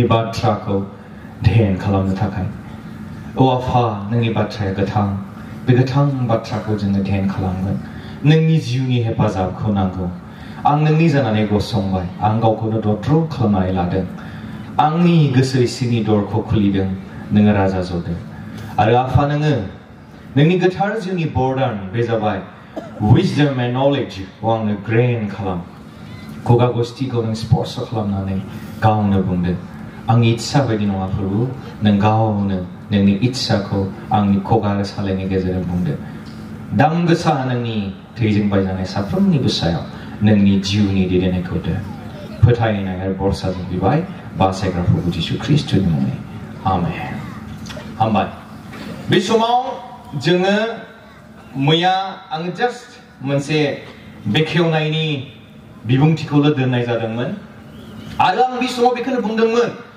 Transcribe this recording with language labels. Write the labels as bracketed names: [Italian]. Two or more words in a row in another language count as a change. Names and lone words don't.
[Bodo] बाथ्राखौ ध्यान खालामनो थाखाय औ आफा नोंनि बाथ्राया गोथां बे गोथां बाथ्राखौ जोङो ध्यान खालामगोन नोंनि जिउनि हेफाजाबखौ नांगौ आं नोंनि जानानै गसंबाय आं गावखौनो दद्र खालामनानै लादों आंनि गोसो सिंनि दरखौ खुलिदों नोङो राजा जदों आरो आफा नोङो नोंनि गोथार जिउनि बर्डान बे जाबाय [English] wisdom and knowledge [Bodo] खौ आंनो ग्रेन खालाम खुगा गुस्थिखौ नों स्पर्श खालामनानै गावनो बुंदों आंनि इच्छा बायदि नङा प्रभु नों गावनो नोंनि इच्छाखौ आंनि खुगा आरो सालायनि गेजेरजों बुंदों दाम गोसा नोंनि थैजों बायजानाय साफ्रोमनिबो सायाव नोंनि जिउनि दैदेननायखौ दो फोथायनाय आरो बरसाजों बिबाय बासायग्रा प्रभु जिसु ख्रिस्टनि मुङै आमेन हामबाय बे समाव जोङो मैया आं जास्ट मोनसे बेखेवनायनि बिबुंथिखौल' दोननाय जादोंमोन आरो आं बे समाव बेखौनो बुंदोंमोन